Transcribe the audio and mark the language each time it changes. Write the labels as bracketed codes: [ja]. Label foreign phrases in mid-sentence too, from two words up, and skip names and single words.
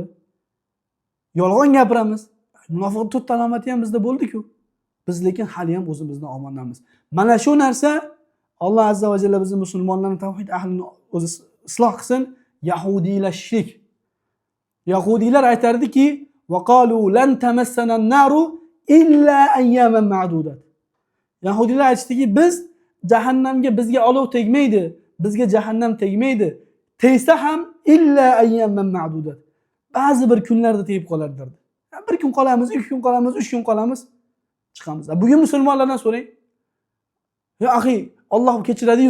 [uz] Yolg'on gapiramiz. Munofiqlik to'rt alomati ham bizda bo'ldi-ku. Biz lekin hali ham o'zimizdan omonamiz. Mana shu narsa Alloh azza va jalla bizni musulmonlarning tavhid ahlini o'zi isloh qilsin. Yahudiylashishlik. Yahudiylar aytardiki, [ar] وقالوا لن تمسنا النار إلا أياما معدودات. [uz] Yahudiylar aytishdiki, biz jahannamga bizga olov tegmaydi, bizga jahannam tegmaydi. Tegsa ham [ar] إلا أياما معدودات. [uz] Ba'zi bir kunlarda tegib qoladi derdi. Bir kun qolamiz, 2 kun qolamiz, 3 kun qolamiz, chiqamiz. Bugun musulmonlardan so'rang. [ar] يا أخي, [uz] Alloh kechiradi-yu.